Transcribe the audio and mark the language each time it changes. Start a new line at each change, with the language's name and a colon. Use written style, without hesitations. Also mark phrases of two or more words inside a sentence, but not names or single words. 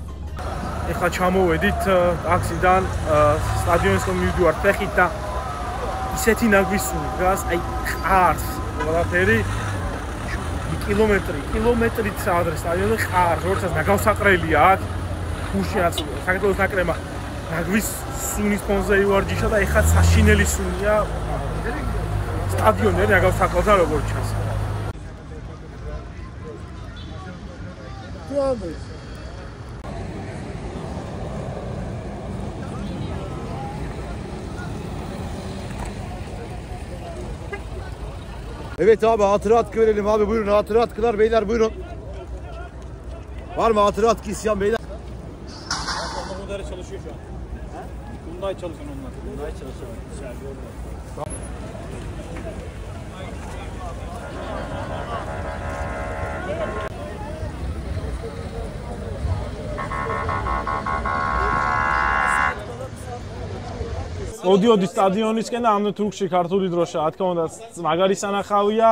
Georgian: ეხლა ჩამოვედით ტაქსიდან სტადიონისკენ მივდივართ ფეხით და ისეთი ნაგვისუნი დგას, აი ხარს ყველაფერი კილომეტრით ადრე სტადიონზე ხარს, როდესაც ნაგავსაყრელია აქ გუშინაც საქართველოს ნაკრებმა ნაგვის სუნის ფონზე ივარჯიშა და ეხლა საშინელი სუნია სტადიონზე ნაგავსაყრელთა როგორც ჩანს.
Turkish: Evet abi hatırat verelim abi buyurun hatıratlar beyler buyurun. Var mı hatırat isteyen beyler? Bunlar çalışıyor şu an. Bunlar çalışan onlar. Bunlar çalışıyor.
Georgian: ოდიოდი სტადიონისკენ და ამდენ თურქში ქართული დროშა, რა თქმა უნდა, მაგარი სანახავია.